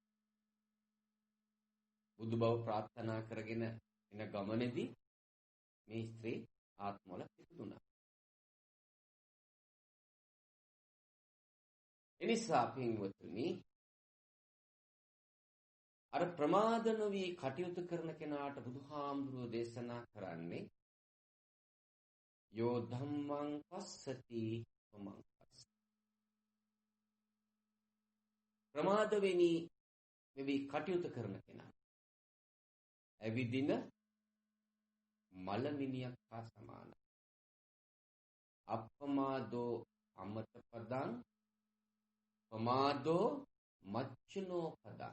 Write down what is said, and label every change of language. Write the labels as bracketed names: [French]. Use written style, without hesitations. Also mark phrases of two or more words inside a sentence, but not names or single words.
[Sinhala] බුදු බව ප්‍රාර්ථනා කරගෙන එන ගමනේදී මේ ස්ත්‍රී ආත්මවල ඉපදුණා. එනිසා පින්වතුනි අර ප්‍රමාද නොවි කටයුතු කරන කෙනාට බුදුහාමුදුරුවෝ දේශනා කරන්නේ [Pali] යෝ ධම්මං පස්සති මං පස්ස. [Sinhala] ප්‍රමාද වෙවි කටයුතු කරන කෙනා ඇවිදින මලමිනියක් හා සමානයි. [Pali] අප්පමාදෝ අමත පදං පමාදෝ මච්චනෝ පදං.